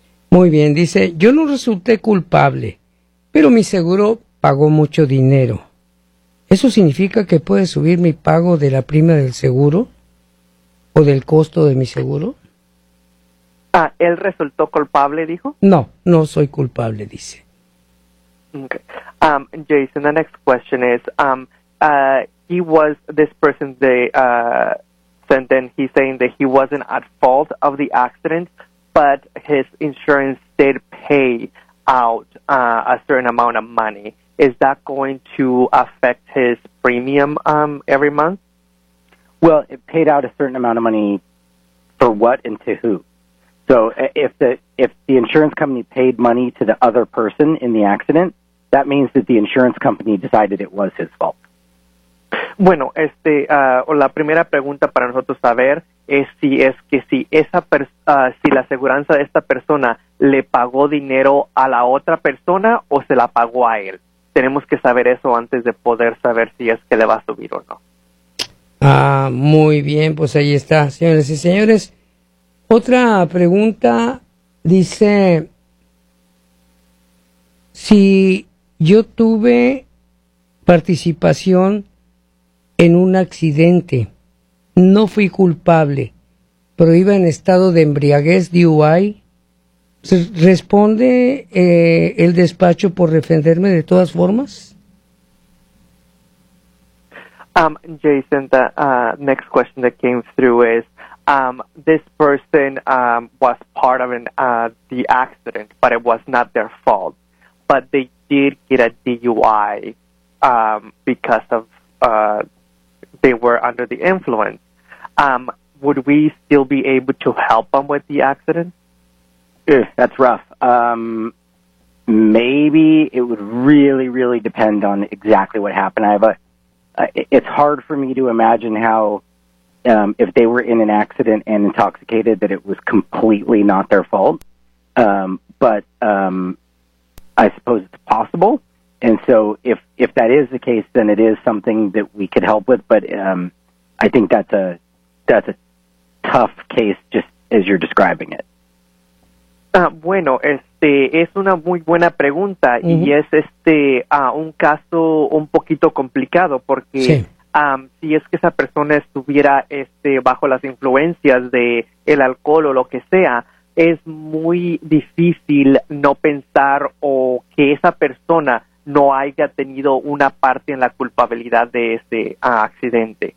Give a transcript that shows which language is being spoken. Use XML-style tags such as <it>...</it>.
<es>Muy bien, dice, yo no resulté culpable, pero mi seguro pagó mucho dinero. ¿Eso significa que puede subir mi pago de la prima del seguro? ¿O del costo de mi seguro? Ah, ¿él resultó culpable, dijo? No, no soy culpable, dice. Okay.</es> <en>Jason, the next question is, he was, this person, they sent in, he's saying that he wasn't at fault of the accident, but his insurance did pay out a certain amount of money. Is that going to affect his premium every month? Well, it paid out a certain amount of money for what and to who? So if the insurance company paid money to the other person in the accident, that means that the insurance company decided it was his fault.</en> <es>Bueno, la primera pregunta para nosotros saber es si es que si esa si la aseguranza de esta persona le pagó dinero a la otra persona o se la pagó a él. Tenemos que saber eso antes de poder saber si es que le va a subir o no. Ah, muy bien, pues ahí está, señores y señores. Otra pregunta dice, si yo tuve participación en un accidente, no fui culpable, pero iba en estado de embriaguez, DUI, ¿responde el despacho por defenderme de todas formas?</es> <en>Jason, the next question that came through is, this person was part of the accident, but it was not their fault. But they did get a DUI because of they were under the influence. Would we still be able to help them with the accident? Ugh, that's rough. Maybe it would really, really depend on exactly what happened. I have a it's hard for me to imagine how, if they were in an accident and intoxicated, that it was completely not their fault. But I suppose it's possible. And so if that is the case, then it is something that we could help with. But I think that's a tough case, just as you're describing it.</en> <es>Bueno, es una muy buena pregunta. Mm-hmm. Y es un caso un poquito complicado porque sí. Si es que esa persona estuviera bajo las influencias de el alcohol o lo que sea, es muy difícil no pensar o que esa persona no haya tenido una parte en la culpabilidad de este accidente.</es>